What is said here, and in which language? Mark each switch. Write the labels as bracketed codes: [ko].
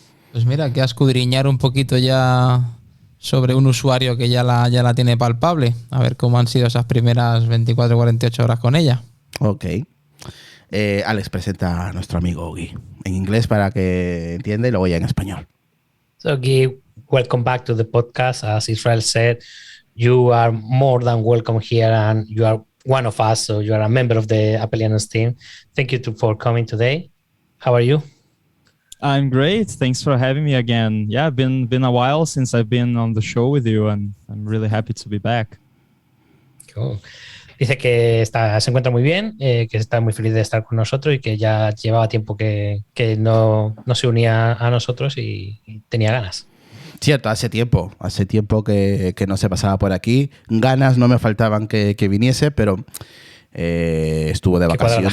[es] Pues mira, que a escudriñar un poquito ya sobre un usuario que ya la tiene palpable. A ver cómo han sido esas primeras 24 o 48 horas con ella. Ok. Alex, presenta a nuestro amigo Gui. En inglés para que entienda y luego ya en español. [en] So, Guy, welcome back to the podcast. As Israel said, you are more than welcome here and you are one of us. So you are a member of the Appelianos team. Thank you for coming today. How are you? I'm great. Thanks for having me again. Yeah, been a while since I've been on the show with you, and I'm really happy to be back. Cool. [es] Dice que se encuentra muy bien, que está muy feliz de estar con nosotros y que ya llevaba tiempo que no se unía a nosotros y tenía ganas. Cierto, hace tiempo que no se pasaba por aquí. Ganas no me faltaban que viniese, pero estuvo de vacaciones.